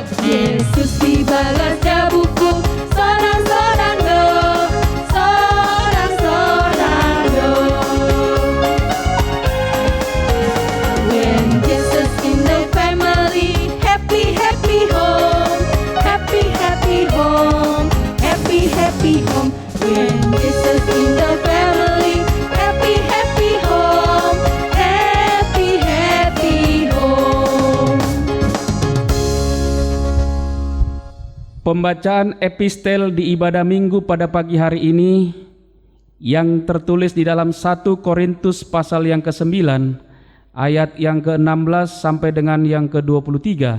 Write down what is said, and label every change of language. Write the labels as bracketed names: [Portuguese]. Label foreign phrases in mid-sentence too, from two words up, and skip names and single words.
[Batak Toba] Yesus di bagas jabuku, sonang-sonang dong, sonang-sonang dong. [English] When Jesus in the family, happy happy home, happy happy home, happy happy home. When Jesus in the family, happy happy home, happy happy home. [Indonesian] Pembacaan epistel di ibadah minggu pada pagi hari ini yang tertulis di dalam 1 Korintus pasal yang ke-9 ayat yang ke-16 sampai dengan yang ke-23.